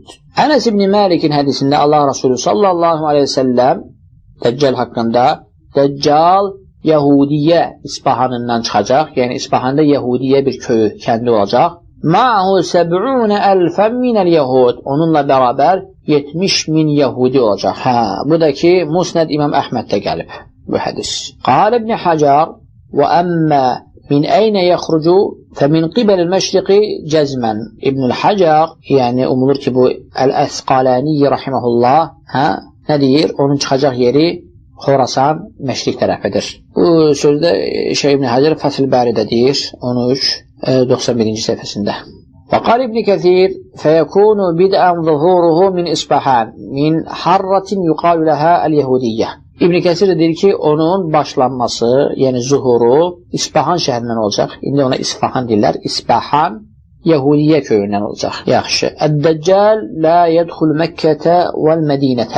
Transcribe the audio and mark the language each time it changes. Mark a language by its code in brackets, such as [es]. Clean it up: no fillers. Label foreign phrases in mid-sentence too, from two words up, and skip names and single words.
[az] Ənəs ibn Məlikin hədisində Allah Resulü [ar] صلى الله عليه وسلم [az] Dəccal haqqında, Dəccal Yəhudiyyə İsbahanından çıxacaq, yəni İsbahanda Yəhudiyyə bir köyü, kəndi olacaq. [ar] معه 70.000 من اليهود, [az] onunla bərabər 70.000 Yəhudi olacaq. Bu da ki, Musnəd İmam Əhməddə gəlib bu hədis. [ar] قال ابن حجر وأما من أين يخرج فَمِنْ قِبَلِ الْمَشْرِقِ جزما ابن الحجر, [az] yəni umulur ki, bu Əl-Əsqalani rahimehullah, nə deyir? Onun çıxacaq yeri Xorasan məşriq tərəfidir. Bu sözdə Şeyh İbn Hacar Fəthül Bəridə deyir, 13-91-ci səhifəsində. [ar] وقال ابن كثير فيكون بدءا ظهوره من İsfahan من حارة يقال لها اليهودية. [az] İbn Kəsir deyir ki, onun başlanması, yəni zuhuru İsfahan şəhərindən olacaq. İndi ona İsfahan deyirlər. İsfahan Yahudiyyə köyündən olacaq. Yaxşı. [ar] الدجال لا يدخل مكة والمدينة.